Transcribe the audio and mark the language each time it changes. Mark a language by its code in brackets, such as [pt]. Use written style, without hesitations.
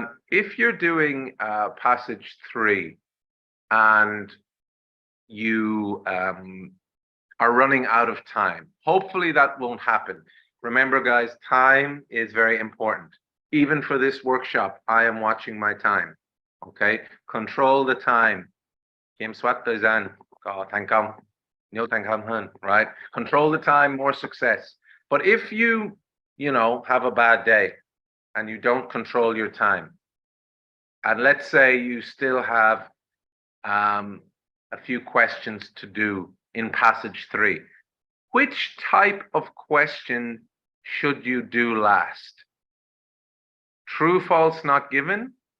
[en] If you're doing passage 3 and you are running out of time, hopefully that won't happen. Remember, guys, time is very important. Even for this workshop, I am watching my time. Okay, control the time. [vi] Kiểm soát thời gian có thành công, nhiều thành công hơn, right? [en] Control the time, more success. But if you know, have a bad day and you don't control your time, and let's say you still have a few questions to do in passage 3, which type of question should you do last? True, false, not given,